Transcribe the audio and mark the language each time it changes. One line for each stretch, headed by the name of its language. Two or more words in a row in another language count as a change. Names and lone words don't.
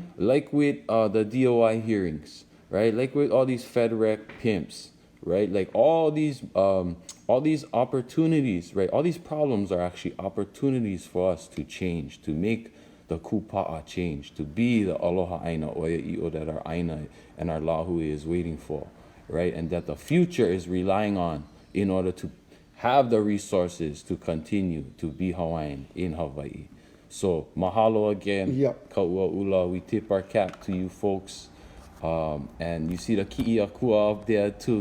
English: Like with the DOI hearings, right? Like with all these FedRec pimps, right? Like all these opportunities, right? All these problems are actually opportunities for us to change, to make the kupa'a change, to be the
Hawaiian: aloha aina oia i'o
English: that our aina and our lahui is waiting for, right? And that the future is relying on in order to have the resources to continue to be Hawaiian in Hawaii. So mahalo again, Yep. Kauaula. We tip our cap to you folks. And you see the ki'iakua up there too.